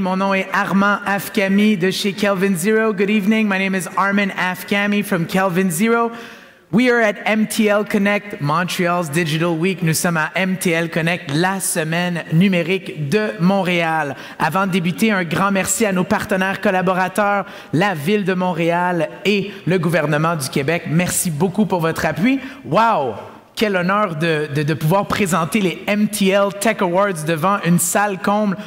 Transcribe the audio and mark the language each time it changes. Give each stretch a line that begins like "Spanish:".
French: Mon nom est Armand Afkami de chez Kelvin Zero.
English: Good evening. My name is Armin Afkami from Kelvin Zero. We are at MTL Connect, Montreal's Digital Week.
French: Nous sommes à MTL Connect, la semaine numérique de Montréal. Avant de débuter, un grand merci à nos partenaires collaborateurs, la Ville de Montréal et le gouvernement du Québec. Merci beaucoup pour votre appui. Wow! Quel honneur de pouvoir présenter les MTL Tech Awards devant une salle comble.